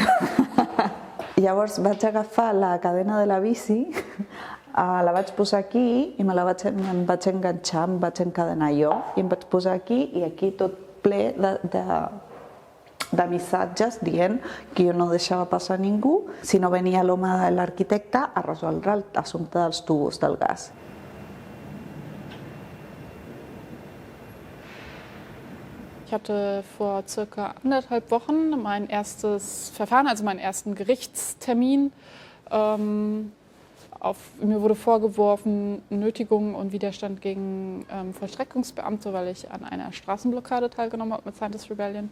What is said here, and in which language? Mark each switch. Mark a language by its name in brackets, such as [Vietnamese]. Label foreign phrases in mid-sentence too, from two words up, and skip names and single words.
[Catalan] Llavors vaig agafar la cadena de la bici, la vaig posar aquí i em vaig enganxar, em vaig encadenar jo i em vaig posar aquí i aquí tot ple de missatges dient que jo no deixava passar ningú si no venia l'home de l'arquitecte a resoldre l'assumpte dels tubos del gas. [German] Ich hatte vor circa 1,5 Wochen mein erstes Verfahren, also meinen ersten Gerichtstermin. Mir wurde vorgeworfen, Nötigung und Widerstand gegen Vollstreckungsbeamte, weil ich an einer Straßenblockade teilgenommen habe mit Scientist Rebellion.